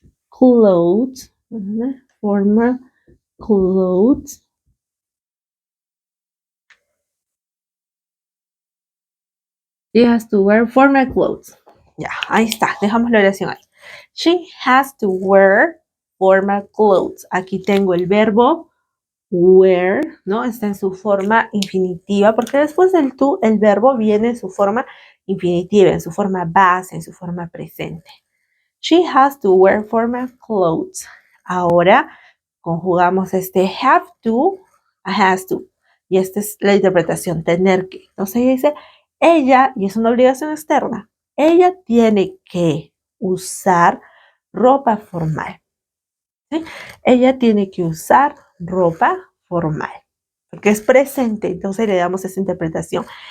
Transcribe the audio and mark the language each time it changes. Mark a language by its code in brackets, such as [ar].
[en] clothes, formal clothes. She has to wear formal clothes. [es] Ya, ahí está, dejamos la oración ahí. [en] She has to wear formal clothes. [es] Aquí tengo el verbo wear, ¿no? Está en su forma infinitiva, porque después del to, el verbo viene en su forma infinitiva, en su forma base, en su forma presente. [en] She has to wear formal clothes. [es] Ahora conjugamos este have to a has to. Y esta es la interpretación, tener que. Entonces ella dice, ella, y es una obligación externa, ella tiene que usar ropa formal. ¿Sí? Ella tiene que usar ropa formal, porque es presente, entonces le damos esa interpretación.